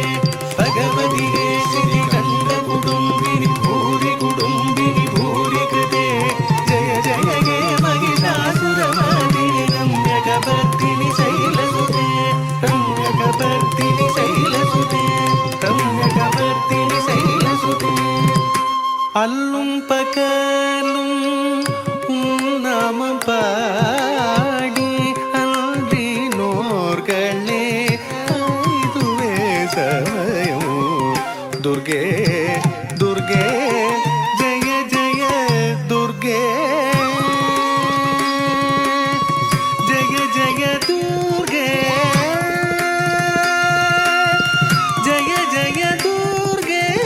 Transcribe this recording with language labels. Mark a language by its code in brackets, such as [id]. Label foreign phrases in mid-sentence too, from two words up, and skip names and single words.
[sa] भगवति हे श्रीकण्ठ कुटुम्बिनि भूरि कुटुम्बिनि भूरि कृते जय जय हे महिषासुरमर्दिनि रम्यकपर्दिनि शैलसुते. रम्यकपर्दिनि शैलसुते. रम्यकपर्दिनि शैलसुते. [ta] அல்லும் பகலும் உன் நாமம் பாடி அன்றினோர்களே இதுவே சமயம். [sa] दुर्गे दुर्गे जय जय दुर्गे जय जय दुर्गे जय जय दुर्गे